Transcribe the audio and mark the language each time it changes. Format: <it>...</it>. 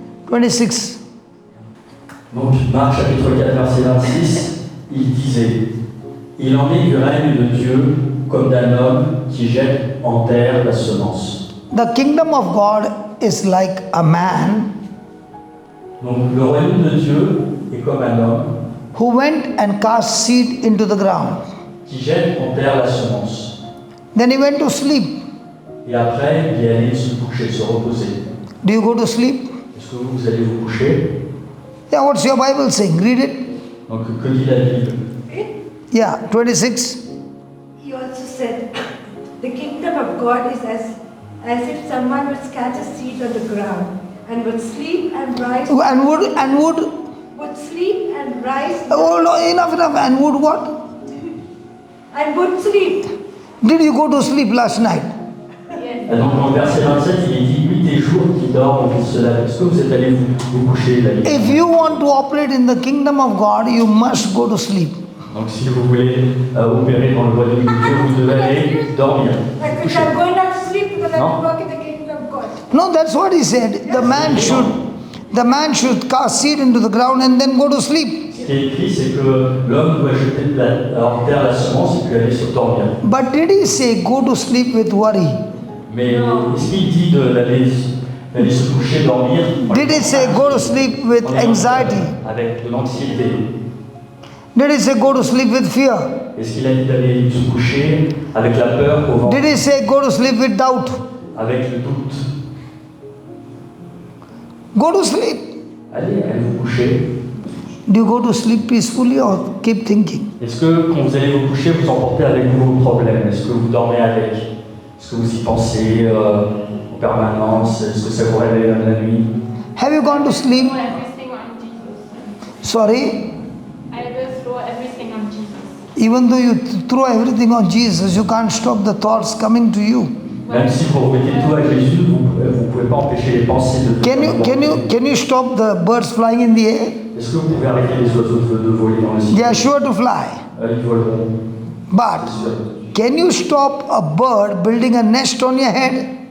<en>26.</en> <fr>Donc Marc chapitre 4 verset 26, il disait: Il en est du règne de Dieu comme d'un homme qui jette en terre la semence.</fr> <en>The kingdom of God is like a man</en> <fr>Donc le royaume de Dieu est comme un homme</fr> <en>who went and cast seed into the ground.</en> <fr>qui jette en terre la semence.</fr> <en>Then he went to sleep.</en> <fr>Et après, il est allé se coucher, se reposer.</fr> <en>Do you go to sleep?</en> <fr>Est-ce que vous allez vous coucher?</fr> <en>Yeah, what's your Bible saying? Read it.</en> <fr>Donc que dit la Bible?</fr> <en>Yeah, 26. He also said, the kingdom of God is as if someone would scatter seed on the ground and would sleep and rise. And would. Would sleep and rise. Oh, no, enough. And would what? And would sleep. Did you go to sleep last night?</en> <fr>Et donc dans le verset 27, il est dit nuit et jour qui dorment et qui se lèvent. Est-ce que vous êtes allés vous coucher la nuit?</fr> <en>If you want to operate in the kingdom of God, you must go to sleep.</en> <fr>Donc si vous voulez opérer dans le royaume de Dieu, vous devez aller dormir.</fr> <en>Because I'm going not to sleep because I No. have to work in the kingdom of God. No, that's what he said. The man should cast seed into the ground and then go to sleep.</en> <fr>Ce qui est écrit, c'est que l'homme doit jeter en terre la semence et puis aller se dormir.</fr> <en>But did he say go to sleep with worry?</en> <fr>Mais est-ce qu'il dit d'aller se coucher, dormir?</fr> <en>Did he say go to sleep with anxiety?</en> <fr>Avec de l'anxiété.</fr> <en>Did he say go to sleep with fear?</en> <fr>Est-ce qu'il a dit d'aller se coucher avec la peur au ventre?</fr> <en>Did he say go to sleep with doubt?</en> <fr>Avec le doute?</fr> <en>Go to sleep.</en> <fr>Allez vous coucher.</fr> <en>Do you go to sleep peacefully or keep thinking?</en> <fr>Est-ce que quand vous allez vous coucher, vous emportez avec vous vos problèmes? Est-ce que vous dormez avec? Est-ce que vous y pensez en permanence? Est-ce que ça vous réveille la nuit?</fr> <en>Have you gone to sleep? Throw everything on Jesus. Sorry? I will throw everything on Jesus. Even though you throw everything on Jesus, you can't stop the thoughts coming to you.</en> <fr>Même si vous remettez tout à Jésus, vous ne pouvez pas empêcher les pensées de</fr> <en>Can you stop the birds flying in the air?</en> <fr>Est-ce que vous pouvez arrêter les oiseaux de voler dans le ciel?</fr> <en>They are sure to fly.</en> <fr>Ils voleront.</fr> <en>But can you stop a bird building a nest on your head?</en>